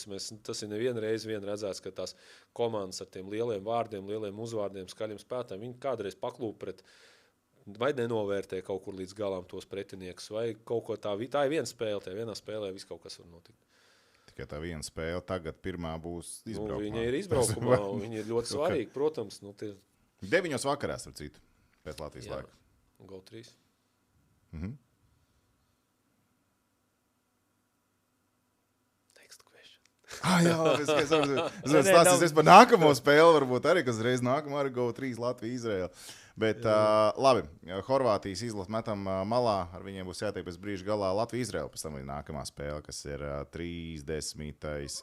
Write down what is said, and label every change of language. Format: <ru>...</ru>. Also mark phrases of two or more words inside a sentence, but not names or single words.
<lv>Tas ir nevienu reizi redzēts, ka tās komandas ar tiem lieliem vārdiem, lieliem uzvārdiem, skaļiem spēlētājiem, viņi kādreiz paklūp pret vai nenovērtē kaut kur līdz galām tos pretiniekus, vai kaut ko tā ir viena spēle, tajā vienā spēlē viss kaut kas var notikt. Tikai tā viena spēle, tagad pirmā būs izbraukumā. Viņa ir izbraukumā, un viņa ir ļoti svarīga, protams. 9 vakarā, starp citu, pēc Latvijas laika.</lv> <en>Go 3. Next question.</en> <lv>Es stāstīju par nākamo spēli, varbūt arī, kas reiz nākamā arī Go 3 Latvija, Izraela. Bet labi, Horvātijas izlasi metam malā, ar viņiem būs jātiek pēc brīža galā Latvija-Izraela, pēc tam ir nākamā spēle, kas ir 30.</lv>